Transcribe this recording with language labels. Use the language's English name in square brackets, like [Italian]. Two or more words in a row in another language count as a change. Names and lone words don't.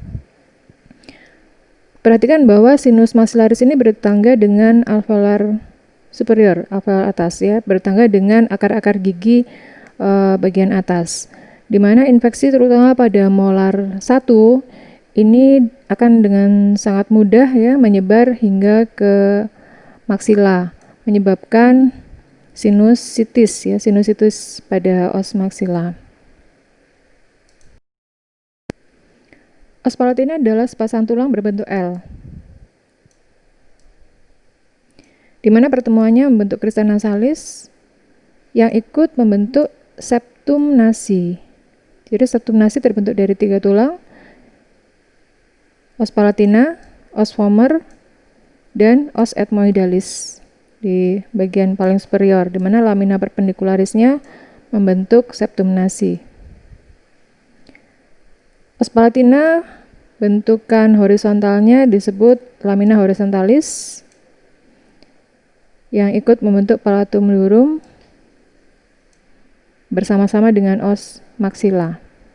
[Indonesian] Perhatikan bahwa [Latin] sinus maxillaris [Indonesian] ini bertetangga dengan [Latin] alveolar superior, [Indonesian] alveolar atas ya, bertetangga dengan akar-akar gigi bagian atas, di mana infeksi terutama pada molar 1 ini akan dengan sangat mudah ya menyebar hingga ke maksila, menyebabkan sinusitis ya, sinusitis pada os maksila. [Latin] Os palatina [Indonesian] adalah sepasang tulang berbentuk L, di mana pertemuannya membentuk [Latin] crista nasalis [Indonesian] yang ikut membentuk [Latin] septum nasi. [Indonesian] Jadi septum nasi terbentuk dari 3 tulang, [Latin] os palatina, os vomer, [Indonesian] dan [Latin] os ethmoidalis [Indonesian] di bagian paling superior, di mana lamina perpendikularisnya membentuk [Latin] septum nasi. Os palatina [Indonesian] bentukan horizontalnya disebut [Latin] lamina horizontalis [Indonesian] yang ikut membentuk [Latin] palatum durum [Indonesian] bersama-sama dengan os maksila.